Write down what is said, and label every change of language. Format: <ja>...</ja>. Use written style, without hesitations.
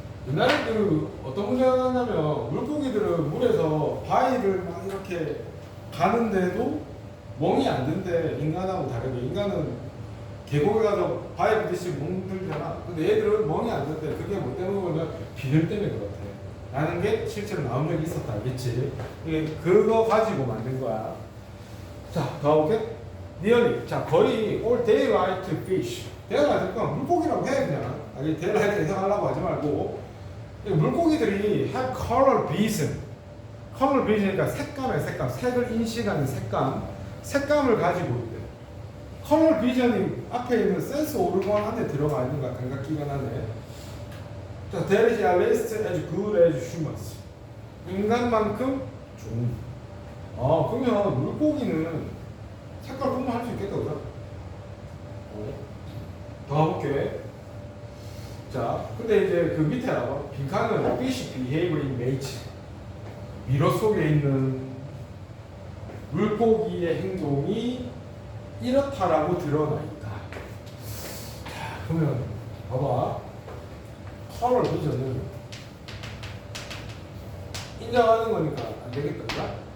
<ko>옛날에 그 어떤 문제가 나냐면 물고기들은 물에서 바위를 막 이렇게 가는데도 멍이 안 든대. 인간하고 다르게 인간은 계곡에 가서 바위 부딪히 멍 들잖아. 근데 얘들은 멍이 안 든대. 그게 뭐 때문에 비늘 때문에 그렇대 라는 게 실제로 나온 적이 있었다. 알겠지? 이게 그거 가지고 만든 거야. 자, 더 가볼게. nearly. 자, 거의</ko> <en>all daylight fish.</en> <ko>daylight 건 물고기라고 해 그냥. 아니 daylight 해석하려고 하지 말고. 물고기들이</ko> <en>have color vision. color vision</en> <ko>이니까 색감의 색감, 색을 인식하는 색감을 가지고 있대.</ko> <en>color vision</en> <ko>이 앞에 있는</ko> <en>sense organ</en> <ko>안에 들어가 있는 거야. 감각기관 안에. 자,</ko> <en>there is at least as good as humans.</en> <ko>인간만큼 좋은. 그러면 물고기는 색깔 분별할 수 있겠다, 그죠? 더 가볼게. 자, 근데 이제 그 밑에 알아봐. 빈칸은</ko> <en>fish behavior in nature.</en> <ko>미러 속에 있는 물고기의 행동이 이렇다라고 드러나 있다. 자, 그러면 봐봐. 컬러 비전은 인정하는 거니까 안 되겠다.</ko>